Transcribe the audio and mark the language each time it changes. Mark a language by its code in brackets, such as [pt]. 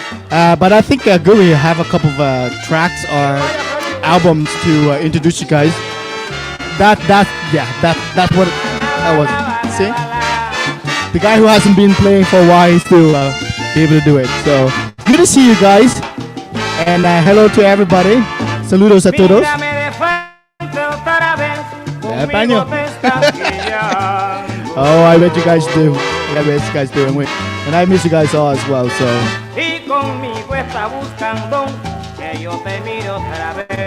[en] But I think Guri have a couple of tracks or albums to introduce you guys. That's what that was. See, the guy who hasn't been playing for a while is still be able to do it. So good to see you guys, and hello to everybody. [es] Saludos a todos. Mírame de frente otra vez, Paño. conmigo te estás guiando. [en] Oh, I bet you guys do. I bet you guys do, and I miss you guys all as well. So [es] Y conmigo está buscando que yo te mire otra vez.